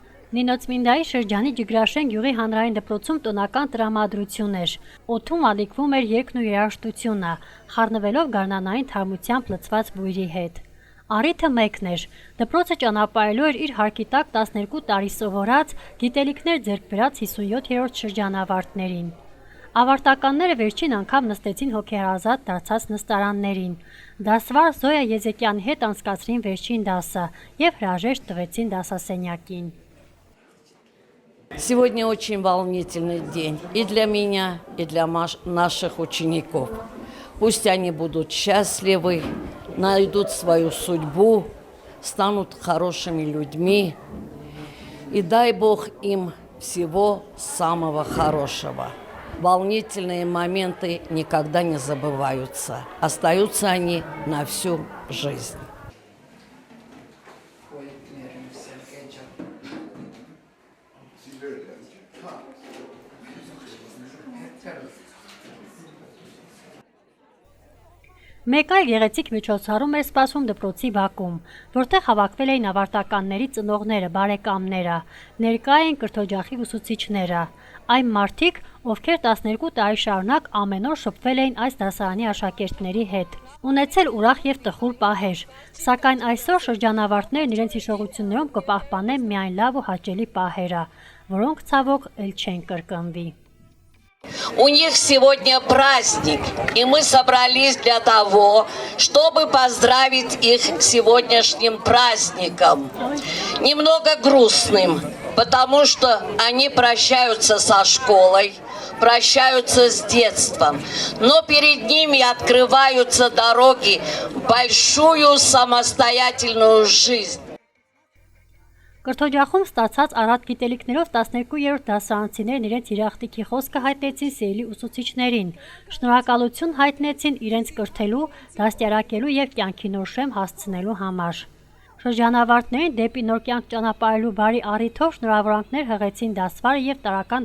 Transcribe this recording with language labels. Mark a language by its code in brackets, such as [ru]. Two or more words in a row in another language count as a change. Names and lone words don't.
[hy] Նինո Ծմինդայի շրջանի Ջգրաշեն գյուղի հանրային դպրոցում տոնական տրամադրություն էր։ Օդում ալիքվում էր երգն ու երաժշտությունը, խառնվելով գարնանային թարմությամբ լցված բույրի հետ։ Առիթը մեկն էր։ Դպրոցը ճանապարհելու էր իր հարկի տակ 12 տարի սովորած, գիտելիքներ ձեռք բերած 57-րդ շրջանավարտներին։ Ավարտականները վերջին անգամ նստեցին հոգեհարազատ դարձած նստարաններին։ Դասվար Զոյա Եզեկյանի հետ անցկացրին վերջին դասը եւ հրաժեշտ տվեցին դասասենյակին։ [ru] Сегодня очень волнительный день и для меня, и для наших учеников. Пусть они будут счастливы, найдут свою судьбу, станут хорошими людьми. И дай Бог им всего самого хорошего. Волнительные моменты никогда не забываются. Остаются они на всю жизнь. [hy] Մեկ այլ գեղեցիկ միջոցառում էր սպասվում դպրոցի բակում, որտեղ հավաքվել էին ավարտականների ծնողները, բարեկամները, ներկա էին կրթօջախի ուսուցիչները, այն մարդիկ, ովքեր 12 տարի շարունակ ամեն օր շփվել էին այս դասարանի աշակերտների հետ, ունեցել ուրախ եւ տխուր պահեր, սակայն այսօր շրջանավարտներն իրենց հիշողություններում կպահպանեն միայն լավ ու հաճելի պահերը, որոնք ցավոք էլ չեն կրկնվի։ [ru] У них сегодня праздник, и мы собрались для того, чтобы поздравить их сегодняшним праздником. Немного грустным, потому что они прощаются со школой, прощаются с детством, но перед ними открываются дороги в большую самостоятельную жизнь. [hy] Կրթօջախում ստացած առատ գիտելիքներով 12-րդ դասարանցիներն իրենց իրախտիկի խոսքը հայտնեցին սիրելի ուսուցիչներին, շնորհակալություն հայտնեցին իրենց կրթելու, դաստիարակելու եւ կյանքի նոր շեմ հասցնելու համար։ Շրջանավարտներին դեպի նոր կյանք ճանապարհելու բարի առիթով շնորհավորանքներ հղեցին դասվարը եւ տարական